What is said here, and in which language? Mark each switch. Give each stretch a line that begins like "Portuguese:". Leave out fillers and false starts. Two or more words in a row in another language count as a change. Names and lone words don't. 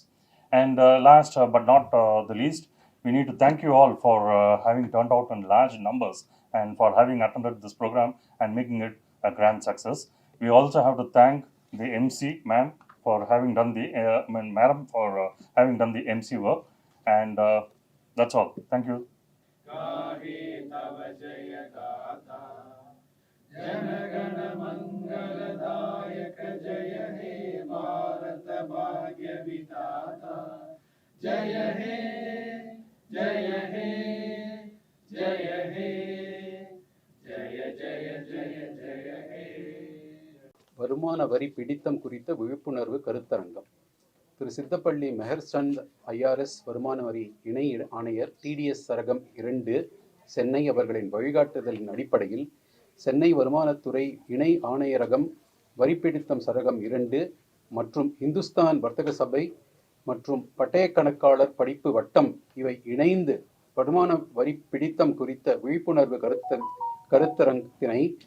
English: And last but not the least, we need to thank you all for having turned out in large numbers and for having attended this program and making it a grand success. We also have to thank the MC, ma'am, for having done the madam for having done the MC work. And that's all. Thank you.
Bangla: জনগণ মঙ্গলদায়ক জয় হে ভারত ভাগ্য বিধাতা জয় হে জয় হে জয় হে জয় জয় জয় জয় হে.
Tamil: வருமான வரி பிடித்தம் குறித்த விழிப்புணர்வு கருத்தரங்கம். திரு சித்தப்பள்ளி மெஹர் சந்த் IRS வருமான வரி இணை ஆணையர் TDS சரகம் 2 சென்னை அவர்களின் வழிகாட்டுதலின் அடிப்படையில் சென்னை வருமானத்துறை இணை ஆணையரகம் வரிப்பிடித்தம் சரகம் 2 மற்றும் இந்துஸ்தான் வர்த்தக சபை மற்றும் பட்டய கணக்காளர் படிப்பு வட்டம் இவை இணைந்து வருமான வரி பிடித்தம் குறித்த விழிப்புணர்வு கருத்தரங்கத்தினை